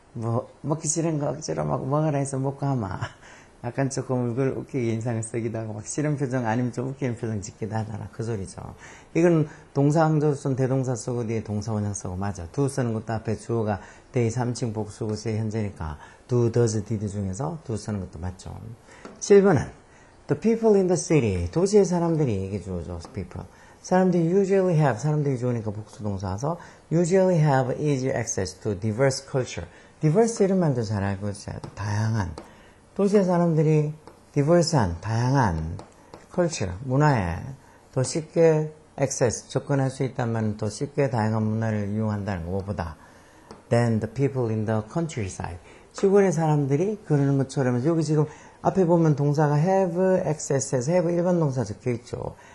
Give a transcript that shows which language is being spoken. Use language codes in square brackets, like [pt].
[ko] 뭐 먹기 싫은 거 억지로 막 먹으라 해서 먹고 하마 약간 조금 얼굴 웃기게 인상을 쓰기도 하고 막 싫은 표정 아니면 좀 웃기는 표정 짓기도 하더라 그 소리죠. 이건 동사 강조로 쓴 대동사 쓰고 뒤에 동사 원형 쓰고 맞아. do 쓰는 것도 앞에 주어가 they 3층 복수고 제 현재니까 do, does, did 중에서 do 쓰는 것도 맞죠. 7번은 [en] the people in the city [ko] 도시의 사람들이 이게 주어죠. [en] people 사람들이 usually have [ko] 사람들이 좋으니까 복수 동사서 [en] usually have easier access to diverse culture diverse [ko] 이런 말도 잘 알고 있어요. 다양한 도시의 사람들이 diverse한 다양한 culture 문화에 더 쉽게 access 접근할 수 있다면 더 쉽게 다양한 문화를 이용한다는 것보다 [en] than the people in the countryside [ko] 시골의 사람들이 그러는 것처럼 여기 지금 앞에 보면 동사가 have access에서 have 일반 동사 적혀 있죠.